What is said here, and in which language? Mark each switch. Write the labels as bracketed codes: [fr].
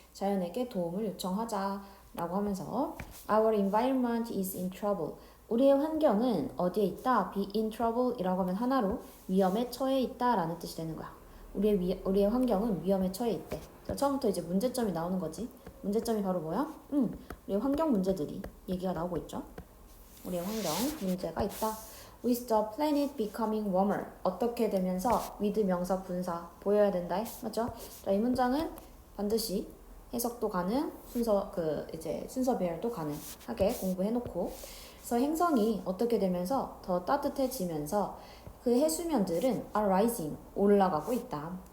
[ko] 자연에게 도움을 요청하자라고 하면서 [en] Our environment is in trouble. [ko] 우리의 환경은 어디에 있다? [en] Be in trouble [ko] 이라고 하면 하나로 위험에 처해 있다라는 뜻이 되는 거야. 우리의 환경은 위험에 처해 있대. 자, 처음부터 이제 문제점이 나오는 거지. 문제점이 바로 뭐야? 우리의 환경 문제들이 얘기가 나오고 있죠. 우리의 환경 문제가 있다. [en] With the planet becoming warmer. [ko] 어떻게 되면서 with 명사 분사 보여야 된다. 맞죠? 자, 이 문장은 반드시 해석도 가능, 순서 배열도 가능하게 공부해놓고. 그래서 행성이 어떻게 되면서 더 따뜻해지면서 그 해수면들은 [en] are rising [ko] 올라가고 있다.